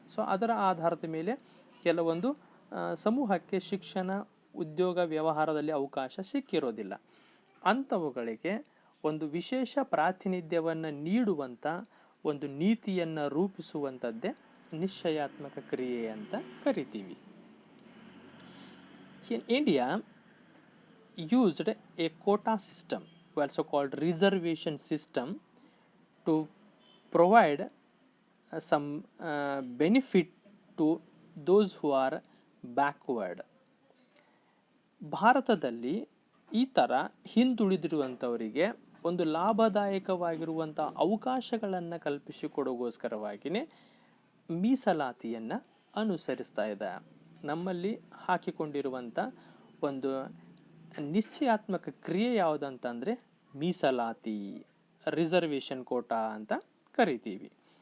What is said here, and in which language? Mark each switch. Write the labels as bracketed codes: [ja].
[kn] So ಅದರ ಆಧಾರದ ಮೇಲೆ ಕೆಲವೊಂದು ಸಮೂಹಕ್ಕೆ ಶಿಕ್ಷಣ, ಉದ್ಯೋಗ, ವ್ಯವಹಾರದಲ್ಲಿ ಅವಕಾಶ ಸಿಕ್ಕಿರೋದಿಲ್ಲ. ಅಂಥವುಗಳಿಗೆ ಒಂದು ವಿಶೇಷ ಪ್ರಾತಿನಿಧ್ಯವನ್ನು ನೀಡುವಂಥ ಒಂದು ನೀತಿಯನ್ನು ರೂಪಿಸುವಂಥದ್ದೇ ನಿಶ್ಚಯಾತ್ಮಕ ಕ್ರಿಯೆ ಅಂತ ಕರಿತೀವಿ. [en] In India used a quota system, also called reservation system, to provide some benefit to those who are backward. [kn] ಭಾರತದಲ್ಲಿ ಈ ಥರ ಹಿಂದುಳಿದಿರುವಂಥವರಿಗೆ ಒಂದು ಲಾಭದಾಯಕವಾಗಿರುವಂಥ ಅವಕಾಶಗಳನ್ನು ಕಲ್ಪಿಸಿಕೊಡೋಗೋಸ್ಕರವಾಗಿಯೇ ಮೀಸಲಾತಿಯನ್ನು ಅನುಸರಿಸ್ತಾ ಇದೆ. ನಮ್ಮಲ್ಲಿ ಹಾಕಿಕೊಂಡಿರುವಂಥ ಒಂದು ನಿಶ್ಚಯಾತ್ಮಕ ಕ್ರಿಯೆ ಯಾವುದಂತಂದರೆ ಮೀಸಲಾತಿ, ರಿಸರ್ವೇಷನ್ ಕೋಟಾ ಅಂತ ಕರಿತೀವಿ.